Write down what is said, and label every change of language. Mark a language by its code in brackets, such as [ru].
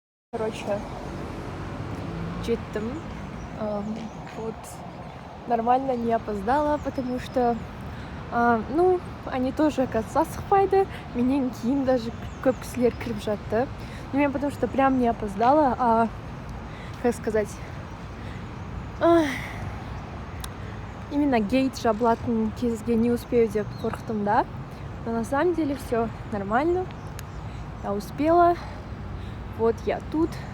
[ru] Короче, читтым. Вот нормально не опоздала, потому что они тоже оказывается спайды. [kk] Менен кейін [ru] даже [kk] көп кісілер кіріп жатты. [ru] Но я потому что прям не опоздала, а как сказать, именно гейт [kk] жабылатын кезге не успею деп қорықтым, [ru] да. Но на самом деле все нормально. Я успела. Вот я тут.